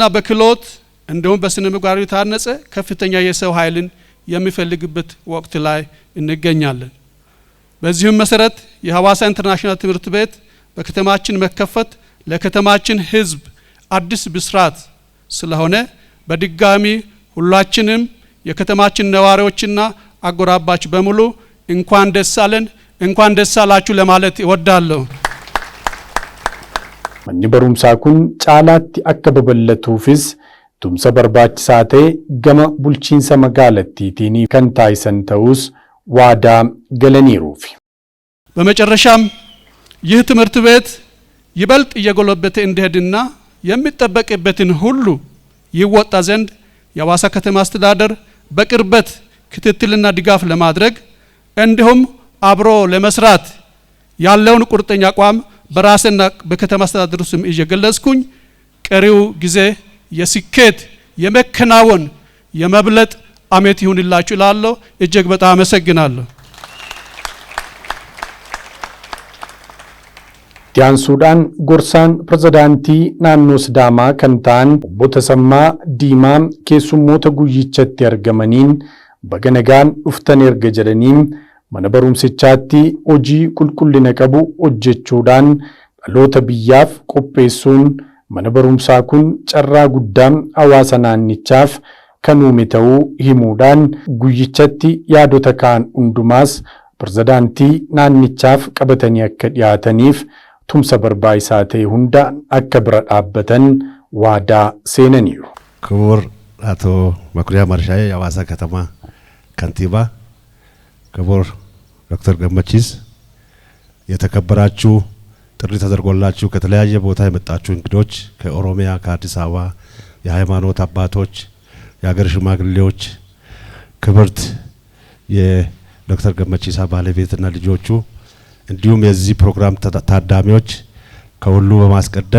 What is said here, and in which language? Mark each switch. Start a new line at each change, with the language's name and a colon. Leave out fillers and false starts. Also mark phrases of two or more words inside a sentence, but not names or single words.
Amharic: በክህሎት እንዲሁም በስነ ምግባር የታነጸ ከፍተኛ የሰው ኃይልን የሚፈልግበት ወቅት ላይ እንገኛለን። በዚህም መሰረት የሐዋሳ ኢንተርናሽናል ትምህርት ቤት በከተማችን መከፈት ለከተማችን ሕዝብ አዲስ ብስራት ስለሆነ በድጋሚ ሁላችንም የከተማችን ነዋሪዎችና አጎራባች በሙሉ እንኳን ደስ አለን እንኳን ደስ አላችሁ ለማለት እወዳለሁ።
Oromo: manni barumsaa kun caalaatti akka babal'atuufis tumsa barbaachisaa ta'e gama bulchiinsa magaalattiitiin kan taasisan ta'us waadaa galaniiruuf.
Amharic: በመጨረሻም ይህ ትምህርት ቤት ይበልጥ እየጎለበተ እንዲሄድና የሚጠበቅበትን ሁሉ ይወጣ ዘንድ የሐዋሳ ከተማ አስተዳደር በቅርበት ክትትልና ድጋፍ ለማድረግ እንዲሁም አብሮ ለመስራት ያለውን ቁርጠኛ አቋም በራስና በከተማ አስተዳደሩ ስም እየገለጽኩኝ ቀሪው ጊዜ የስኬት የመከናወን የመብለጥ አመት ይሁንላችሁ እላለሁ። እጅግ በጣም አመሰግናለሁ።
Oromo: Tiyaansuudhaan gorsaan pirezidaantii naannoo Sidaamaa kan ta'an obbo Tasammaa Diimaa keessummoota guyyichatti argamaniin baga nagaan dhuftan erga jedhaniin mana barumsichaatti hojii qulqullina qabu hojjechuudhaan dhaloota biyyaaf qopheessuun mana barumsaa kun carraa guddaa hawaasa naannichaaf kan uume ta'uu himuudhaan guyyichatti yaadota kaan hundumaas pirezidaantii naannichaaf qabatanii akka dhiyaataniif tumsa barbaachisaa ta'e hunda akka bira dhaabbatan waadaa seenaniiru.
Amharic: ክቡር አቶ መኩሪያ መርሻዬ የሐዋሳ ከተማ ከንቲባ፣ ክቡር ዶክተር ገመቺስ፣ የተከበራችሁ ጥሪ ተደርጎላችሁ ከተለያየ ቦታ የመጣችሁ እንግዶች ከኦሮሚያ ከአዲስ አበባ የሃይማኖት አባቶች የሀገር ሽማግሌዎች ክብርት የዶክተር ገመቺሳ ባለቤትና ልጆቹ እንዲሁም የዚህ ፕሮግራም ታዳሚዎች ከሁሉ በማስቀደም